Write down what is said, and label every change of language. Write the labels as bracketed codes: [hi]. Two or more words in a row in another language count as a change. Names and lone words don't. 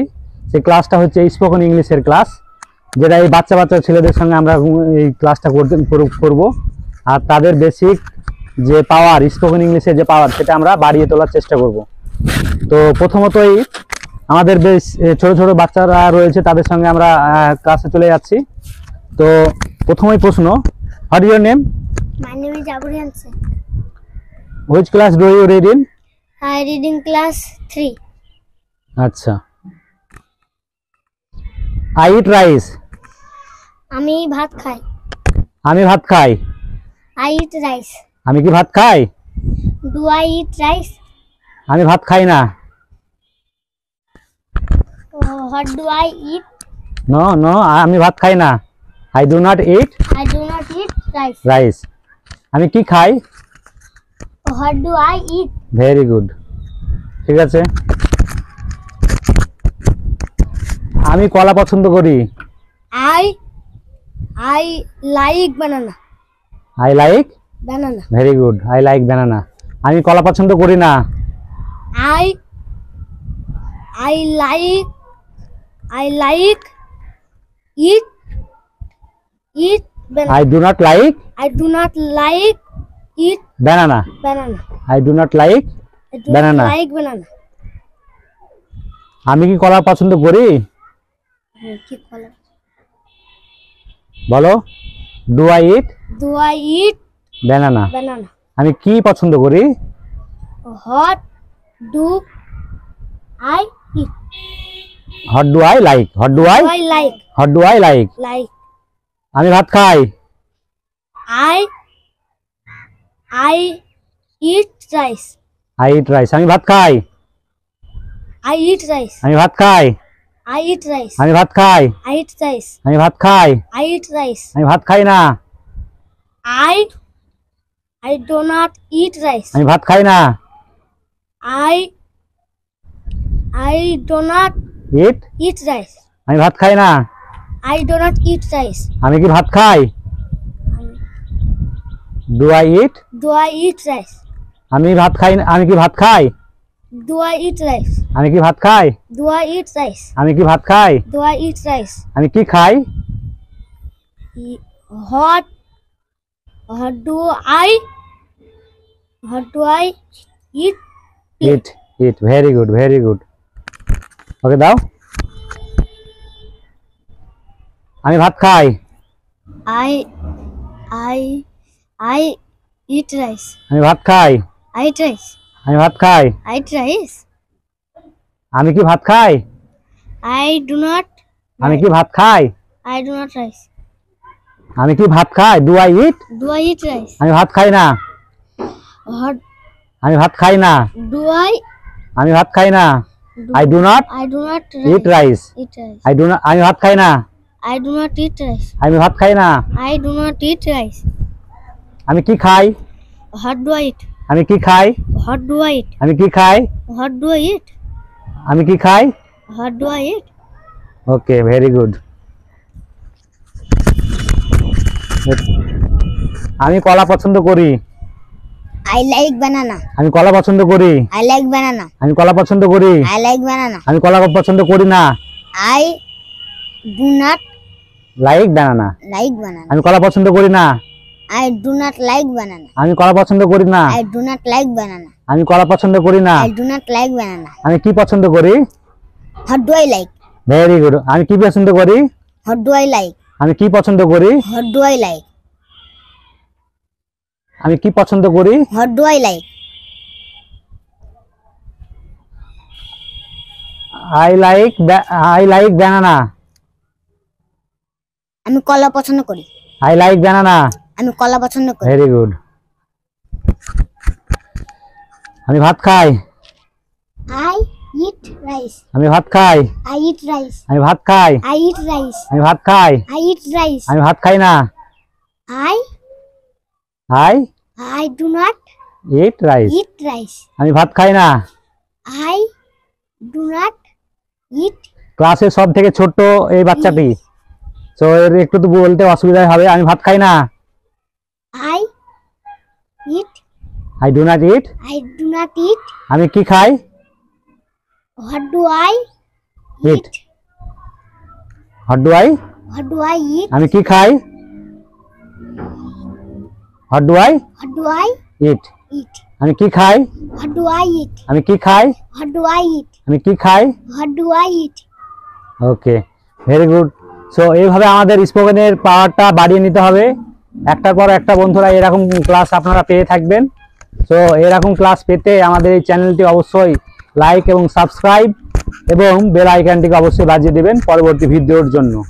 [bn] সেই ক্লাসটা হচ্ছে স্পোকেন ইংলিশের ক্লাস, যেটা এই বাচ্চা ছেলেদের সঙ্গে আমরা এই ক্লাসটা করব আর তাদের বেসিক যে পাওয়ার, স্পোকেন ইংলিশের যে পাওয়ার, সেটা আমরা বাড়িয়ে তোলার চেষ্টা করব। তো প্রথমতই আমাদের বেশ ছোট ছোট বাচ্চারা রয়েছে, তাদের সঙ্গে আমরা ক্লাসে চলে যাচ্ছি। তো প্রথমেই প্রশ্ন, [en] What is your name? My name is Aburi Hansen. Which class do you read in? I read in class 3. আচ্ছা। I eat rice. [bn] আমি ভাত খাই। আমি ভাত খাই। [en] I eat rice. [bn] আমি কি ভাত খাই? [en] Do I eat rice? [bn] আমি ভাত খাই না। [en] What do I eat? No, [bn] আমি ভাত খাই না। [en] I do not eat I do not eat rice. rice. [bn] আমি কি খাই? [en] What do I eat? Very good, [bn] ঠিক আছে। আমি কলা পছন্দ করি। [en] I like banana. I like Banana. Very good, I like banana. [bn] আমি কলা পছন্দ করি না। [en] I like eat banana. I do not like I do not like eat banana. banana. I do not like I do banana. not like banana. [bn] আমি কি কলা পছন্দ করি? কি কলা? বলো, [en] Do I eat Do I eat banana. banana? আমি কি পছন্দ করি? What do I eat? What do I like? What do I Do I like? What do I like? Like [bn] আমি ভাত খাই। [en] I eat rice. I eat rice. [bn] আমি ভাত খাই। [en] I eat rice. [bn] আমি ভাত খাই। [en] I eat rice. [bn] আমি ভাত খাই। [en] I eat rice. [bn] আমি ভাত খাই। [en] I eat rice. [bn] আমি ভাত খাই না। [en] I do not eat rice. [bn] আমি ভাত খাই না। [en] I do not Eat eat rice. [bn] আমি ভাত খাই না। [en] I do not eat rice. [bn] আমি কি ভাত খাই? [en] Do I eat Do I eat rice? [bn] আমি ভাত খাই না। আমি কি ভাত খাই? [en] Do I eat rice? [bn] আমি কি ভাত খাই? [en] Do I eat rice? [bn] আমি কি ভাত খাই? [en] Do I eat rice? [bn] আমি কি খাই? [en] What do I eat? Eat. Very good, very good. [bn] ওকে দাও। আমি ভাত খাই। [en] I eat rice. [bn] আমি ভাত খাই। [en] I eat rice. [bn] আমি ভাত খাই। [en] I eat rice. [bn] আমি কি ভাত খাই? [en] I do not. [bn] আমি কি ভাত খাই? [en] I do not rice. [bn] আমি কি ভাত খাই? [en] Do I eat Do I eat rice? [bn] আমি ভাত খাই না। [en] What [bn] আমি ভাত খাই না। [en] do I? [bn] আমি ভাত খাই না। [en] I do not I do not eat rice. eat rice. I do not [bn] আমি ভাত খাই না। [en] I do not eat rice. [bn] আমি ভাত খাই না। [en] I do not eat rice. [bn] আমি কি খাই? [en] What do I eat? [bn] আমি কি খাই? [en] What do I eat? [bn] আমি কি খাই? [en] What do I eat? [bn] আমি কি খাই? [en] What do I eat? Okay, very good. [bn] আমি কলা পছন্দ করি। [en] I like banana. [bn] আমি কলা পছন্দ করি। [en] I like banana. [bn] আমি কলা পছন্দ করি। [en] I like banana. [bn] আমি কলা পছন্দ করি না। [en] I do not like banana. like banana. [bn] আমি কলা পছন্দ করি না। [en] I do not like banana. [bn] আমি কলা পছন্দ করি না। [en] I do not like banana. [bn] আমি কলা পছন্দ করি না। [en] I do not like banana. [bn] আমি কি পছন্দ করি? [en] What do I like? Very good. [bn] আমি কি পছন্দ করি? [en] What do I like? [bn] আমি কি পছন্দ করি? [en] What do I like? [bn] আমি কি পছন্দ করি? [en] What do I like? I like banana. [bn] আমি কলা পছন্দ করি। [en] I like banana. [bn] আমি কলা পছন্দ করি। [en] Very good. [bn] আমি ভাত খাই। [en] I eat rice. [bn] আমি ভাত খাই। [en] I eat rice. [bn] আমি ভাত খাই। [en] I eat rice. [bn] আমি ভাত খাই। [en] I eat rice. [bn] আমি ভাত খাই না। [en] I do not eat rice. eat rice. [bn] আমি ভাত খাই না। [en] I do not eat [bn] ক্লাসের সব থেকে ছোট এই বাচ্চাটি, তো এর একটু তো বলতে অসুবিধা হবে, আমি ভাত খাই না। [en] I eat. I do not eat. I do not eat. [bn] আমি কি খাই? [en] What do I Eat. eat? What do I? What do I eat? [bn] আমি কি খাই? [en] What do I What do I eat? eat? [bn] আমি কি খাই? [en] What do I eat? [bn] আমি কি খাই? [en] What do I eat? [bn] আমি কি খাই? [en] What do I eat? Okay, very good. [bn] সো এইভাবে আমাদের স্পোকেনের পাওয়ারটা বাড়িয়ে নিতে হবে। একটার পর একটা বন্ধুরা এরকম ক্লাস আপনারা পেয়ে থাকবেন। সো এরকম ক্লাস পেতে আমাদের এই চ্যানেলটি অবশ্যই লাইক এবং সাবস্ক্রাইব এবং বেল আইকনটিকে অবশ্যই বাজিয়ে দেবেন পরবর্তী ভিডিওর জন্য।